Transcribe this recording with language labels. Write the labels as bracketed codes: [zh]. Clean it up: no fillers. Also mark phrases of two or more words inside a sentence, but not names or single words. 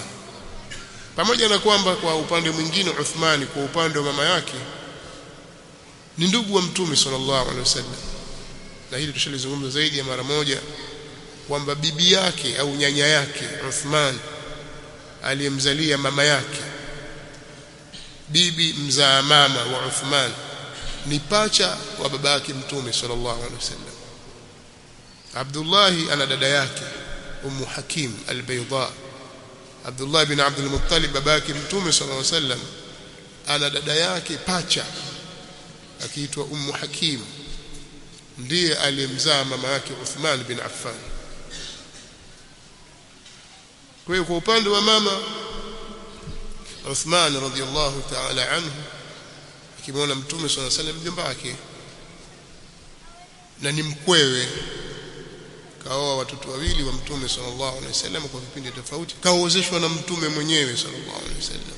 [sw] Pamoja na kwamba kwa upande mwingine Uthman kwa upande wa mama yake ni ndugu wa Mtume [ar] صلى الله عليه وسلم, [sw] na hili tushalizungumza zaidi ya mara moja kwamba bibi yake au nyanya yake Uthman aliyemzalia mama yake, bibi mzaa mama wa Uthman, ni pacha wa baba yake Mtume [ar] صلى الله عليه وسلم. [sw] Abdullah ana dada yake Ummu Hakim al-Bayda. Abdullah bin Abdul Muttalib babake Mtume [ar] صلى الله عليه وسلم [sw] ana dada yake pacha akiitwa Ummu Hakim, ndiye aliyemzaa mama yake Uthman bin Affan. Kwa hiyo kwa upande wa mama Uthman [ar] رضي الله تعالى عنه [sw] akimwona Mtume [ar] صلى الله عليه وسلم [sw] mjomba wake na ni mkwewe, kaoa watoto wawili wa Mtume [ar] صلى الله عليه وسلم [sw] kwa vipindi tofauti, kaozeshwa na Mtume mwenyewe [ar] صلى الله عليه وسلم.